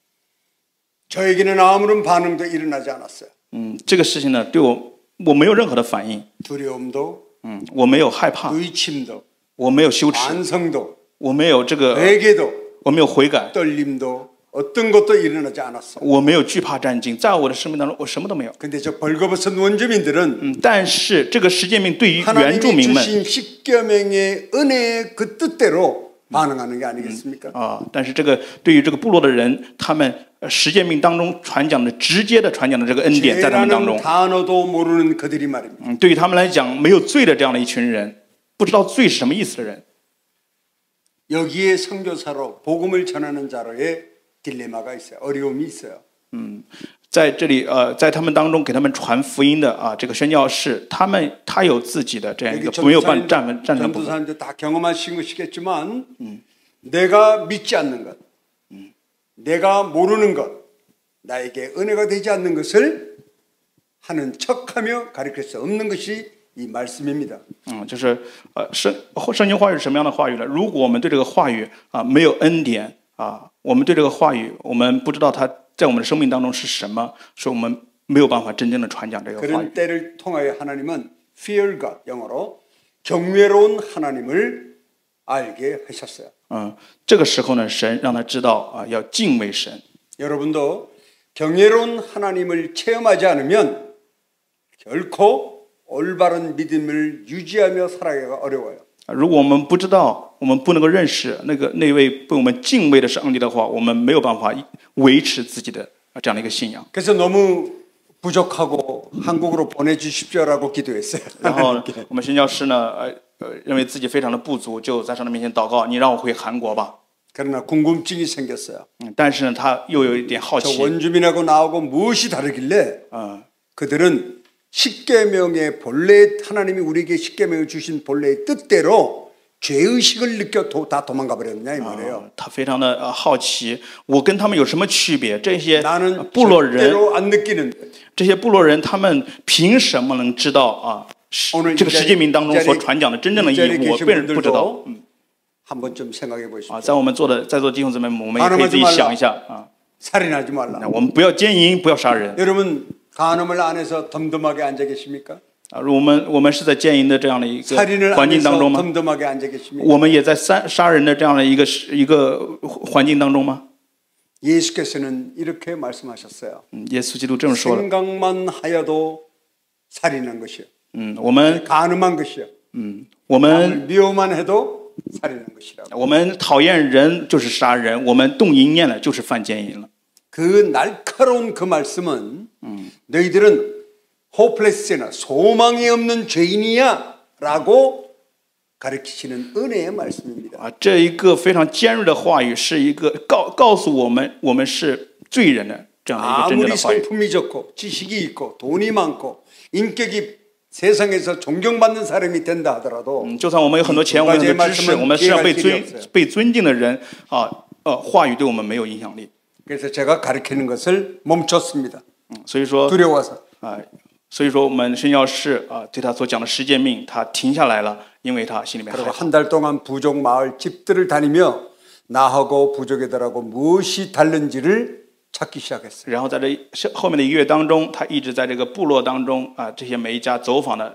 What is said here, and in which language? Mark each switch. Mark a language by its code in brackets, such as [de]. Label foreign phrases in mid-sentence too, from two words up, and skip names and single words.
[ko] 저에게는 아무런 반응도 일어나지 않았어요. [zh] 这个事情呢，对我没有任何的反应， [ko] 두려움도 [zh] 我没有害怕， [ko] 의침도 [zh] 我没有羞耻， [ko] 반성도 [zh] 我没有这个， [ko] 회개도 [zh] 我没有悔改， [ko] 떨림도 어떤 것도 일어나지 않았어. [zh] 我没有惧怕战兢，在我的生命当中，我什么都没有。 [ko] 근데 저 벌거벗은 원주민들은 [zh] 但是这个十诫命对于原住 [ko] 하나님이 [zh] 民们 [ko] 주신 십계명의 은혜의 그 뜻대로 반응하는 게 아니겠습니까? [zh] 但是这个对于这个部落的人，他们十诫命当中传讲的直接的传讲的这个恩典，在他们当 [ko] 죄라는 [zh] 中， [ko] 단어도 모르는 그들이 말입니다. [zh] 对于他们来讲，没有罪的这样的一群人，不知道罪是什么意思的人， [ko] 여기에 선교사로 복음을 전하는 자로의 딜레마가 있어요. 어려움이 있어요. [zh] 在这里在他们当中给他们传福音的这个宣教士，他有自己的这样一 [ko] 여기 [zh] 个没有站成的部分。 [ko] 전도사님들 다 경험하신 것이겠지만 내가 믿지 않는 것, 내가 모르는 것, 나에게 은혜가 되지 않는 것을 하는 척하며 가르칠 수 없는 것이 이 말씀입니다. [zh] 就是圣经话语是什么样的话语呢？如果我们对这个话语没有恩典我们对这个话语我们不知道它在我们的生命当中是什么，所以我们没有办法真正的传讲这个话语。 [ko] 그런 때를 통하여 하나님은 [en] fear God, [ko] 영어로 경외로운 하나님을 알게 하셨어요. [zh] 这个时候呢，神让他知道要敬畏神。 [ko] 여러분도 경외로운 하나님을 체험하지 않으면 결코 올바른 믿음을 유지하며 살아가기가 어려워요. [zh] 如果我们不知道，我们不能够认识那位被我们敬畏的上帝的话，我们没有办法维持自己的这样的一个信仰。 [ko] 그래서 너무 부족하고 한국으로 보내주십시오라고 기도했어요. [zh] 然后我们宣教师呢，认为自己非常的不足，就在上帝面前祷告：“你让我回韩国吧。” [ko] 그러나 궁금증이 생겼어요. [zh] 但是呢，他又有一点好 [ko] 저 [zh] 奇。 [ko] 원주민하고 나하고 무엇이 다르길래 그들은 십계명의 본래 하나님이 우리에게 십계명을 주신 본래의 뜻대로 죄의식을 느껴 다 도망가 버렸느냐 이 말이에요. [zh] 他非常的好奇，我跟他们有什么区别？这些 [ko] 나는 [zh] 部落人， [ko] 절대로 안 느끼는데 [zh] 这些部落人，他们凭什么能知道啊？ [ko] 오늘 [zh] 这个十诫命当中所传讲的真正的意 [ko] 이 자리에 [zh] 义，我 [ko] 계신 [zh] 个人不知道。 [ko] 분들도 한번 좀 생각해 보십시오. [zh] 啊，在我们在座弟兄姊妹们，我们也可以自己想一下啊， [ko] 살인하지 말라. [zh] 我们不要奸淫，不要杀人。 [ko] 여러분 간음을 안에서 덤덤하게 앉아 계십니까? [zh] 啊，我们是在奸淫的这样的一个 [ko] 살인을 [zh] 环境当 [ko] 안에서 [zh] 中吗？ [ko] 덤덤하게 앉아 계십니까? [zh] 我们也在杀人的这样的一个环境当中吗？ [ko] 예수께서는 이렇게 말씀하셨어요. [zh] 耶稣基督这么说了。 [ko] 생각만 하여도 살인한 것이요. [zh] 我们 [ko] 간음한 것이요. [zh] 我们 [ko] 남을 미워만 해도 살인한 것이라고. [zh] 我们讨厌人就是杀人，我们动淫念了就是犯奸淫了。 [ko] 그 날카로운 그 말씀은 너희들은 호플레스나 소망이 없는 죄인이야라고 가르치시는 은혜의 말씀입니다. [zh] 啊，这一个非常尖锐的话语，是一个告诉我们是罪人的这样的一个真正 [ko] 아무리 [zh] 的话语。 [ko] 성품이 좋고 지식이 있고 돈이 많고 인격이 세상에서 존경받는 사람이 된다 하더라도 [zh] 就算我们有很多钱，我们有很多知识，我们是要被尊敬的人啊，话语对我们没有影响力。 [ko] 그래서 제가 가르치는 것을 멈췄습니다. [zh] 所以说 [ko] 두려워서. [zh] 所以说我们宣教士啊，对他所讲的十诫命，他停下来了，因为他心里面害 [ko] 그리고 [zh] 怕。 [ko] 한 달 동안 부족 마을 집들을 다니며 나하고 부족애들하고 무엇이 다른지를 찾기 시작했어요. [zh] 然后在这后面的1个月当中，他一直在这个部落当中啊，这些每一家走访的